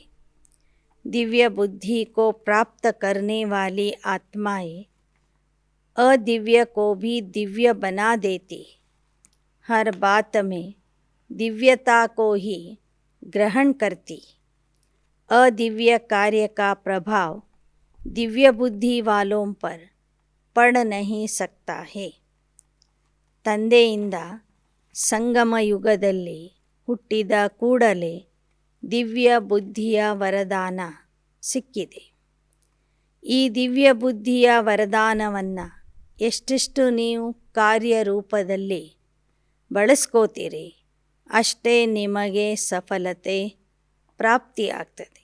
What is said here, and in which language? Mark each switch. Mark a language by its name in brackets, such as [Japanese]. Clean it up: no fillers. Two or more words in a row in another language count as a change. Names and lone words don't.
[Hindi] दिव्य बुद्धि को प्राप्त करने वाली आत्माएं अदिव्य को भी दिव्य बना देती. हर बात में दिव्यता को ही ग्रहण करती. अदिव्य कार्य का प्रभाव दिव्य बुद्धि वालों पर पड़ नहीं सकता है. [Kannada] ತಂದೆಯಿಂದ ಸಂಗಮ ಯುಗದಲ್ಲಿ ಹುಟ್ಟಿದ ಕೂಡಲೇ ದಿವ್ಯ ಬುದ್ಧಿಯ ವರದಾನ ಸಿಕ್ಕಿದೆ. ಈ ದಿವ್ಯ ಬುದ್ಧಿಯ ವರದಾನವನ್ನು ಎಷ್ಟೆಷ್ಟು ನೀವು ಕಾರ್ಯರೂಪದಲ್ಲಿ ಬಳಸ್ಕೋತೀರಿ ಅಷ್ಟೇ ನಿಮಗೆ ಸಫಲತೆ ಪ್ರಾಪ್ತಿಯಾಗ್ತದೆ.